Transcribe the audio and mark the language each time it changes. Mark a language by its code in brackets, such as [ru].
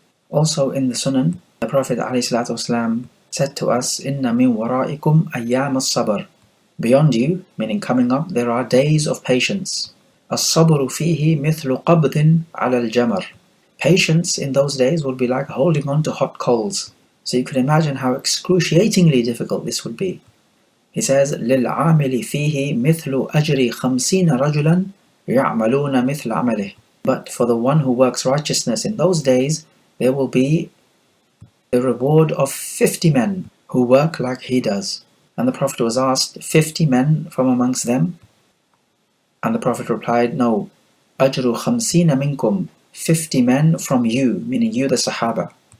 [en] Also in the Sunan, the Prophet ﷺ said to us, [ar] إِنَّ مِن وَرَائِكُمْ أَيَّامَ الصَّبْرِ. [en] Beyond you, meaning coming up, there are days of patience. [ar] الصَّبْرُ فِيهِ مِثْلُ قَبْضٍ عَلَى الْجَمَرِ. [en] Patience in those days will be like holding on to hot coals. So you can imagine how excruciatingly difficult this would be. He says, [ar] لِلْعَامِلِ فِيهِ مِثْلُ أَجْرِ 50 رَجُلًا يَعْمَلُونَ مِثْلَ عَمَلِهِ. [en] But for the one who works righteousness in those days, there will be the reward of 50 men who work like he does. And the Prophet was asked, 50 men from amongst them? And the Prophet replied, no, [ar] أجر 50 منكم, [en] 50 men from you, meaning you the Sahaba.